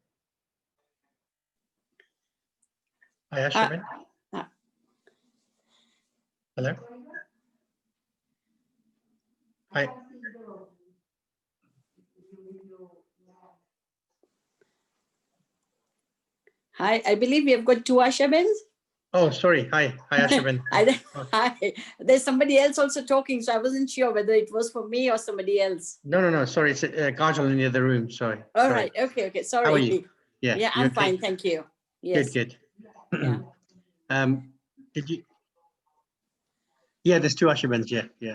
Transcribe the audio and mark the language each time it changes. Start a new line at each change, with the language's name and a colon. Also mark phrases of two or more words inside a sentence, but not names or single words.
English: Hi, Ashabin. Hello. Hi. Hi, I believe we have got 2 Ashabins. Oh, sorry. Hi. Hi, Ashabin. Hi. There's somebody else also talking, so I wasn't sure whether it was for me or somebody else. No. Sorry, it's Kajal in the other room. Sorry. All right. Okay. Sorry. How are you? Yeah, I'm okay? fine. Thank you. Yes. Good. Yeah. Did you? Yeah, there's 2 Ashabins. Yeah.